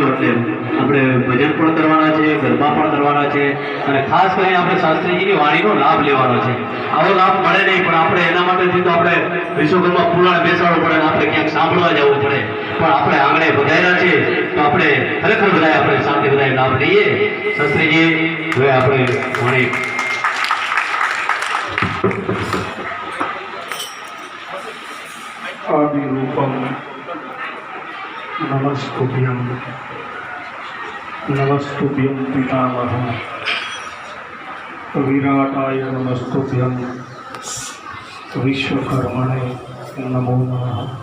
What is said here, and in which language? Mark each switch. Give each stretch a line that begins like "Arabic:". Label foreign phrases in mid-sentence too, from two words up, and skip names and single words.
Gujarati: એટલે આપણે ભજન પણ કરવાના છે, ગરબા પણ કરવાના છે અને ખાસ કરીને આપણે શાસ્ત્રીજીની વાણીનો લાભ લેવાનો છે. આવો લાભ મળે નહીં પણ આપણે એના માટેથી તો આપણે વિશ્વકર્મા પુરાણ બેસાડવું પડે, આપણે ક્યાંક સાંભળવા જવું પડે. પણ આપણે આંગણે પધાર્યા છે તો આપણે ખરેખર બધા આપણે શાંતિ બધા લાભ લઈએ. શાસ્ત્રીજી હવે આપણે વાણી
Sanskrit: आदिरूपम नमस्तुभ्यं नमस्तुभ्यं पितामह विराटाय नमस्तुभ्यं विश्वकर्मणे नमो नमः.